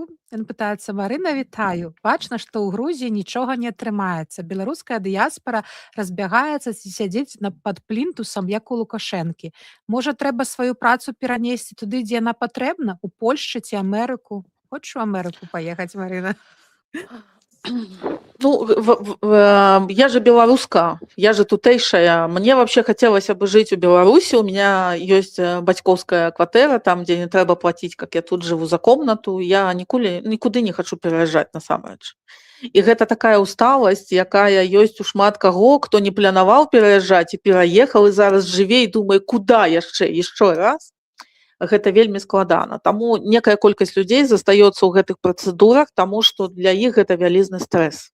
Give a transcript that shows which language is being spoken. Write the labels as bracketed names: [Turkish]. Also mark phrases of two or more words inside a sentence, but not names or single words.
[Belarusian] Ён пытаецца: Марына, вітаю. Бачна, што ў Грузіі нічога не атрымаецца. Беларуская дыяспара разбягаецца ці сядзець пад плінтусам, як у Лукашэнкі. Можа, трэба сваю працу перанесці туды, дзе яна патрэбна, у Польшчы ці Амерыку? Хочаш у Амерыку паехаць, Марына? Ну, [Russian] я же белоруска, я же тутэйшая. Мне вообще хотелось бы жить у Беларуси. У меня есть [Belarusian] бацькоўская кватэра, [Russian] там, где не трэба платить, как я тут живу, за комнату. Я никуды не хочу переезжать, насамрэч. [Belarusian] І гэта такая усталасць, якая ёсць у шмат каго, хто не планаваў пераязджаць і пераехаў, і зараз жыве і думае, куда яшчэ раз. Гэта вельмі складана. Таму некая колькасць людзей застаецца ў гэтых працэдурах, таму што для іх гэта вялізны стрэс.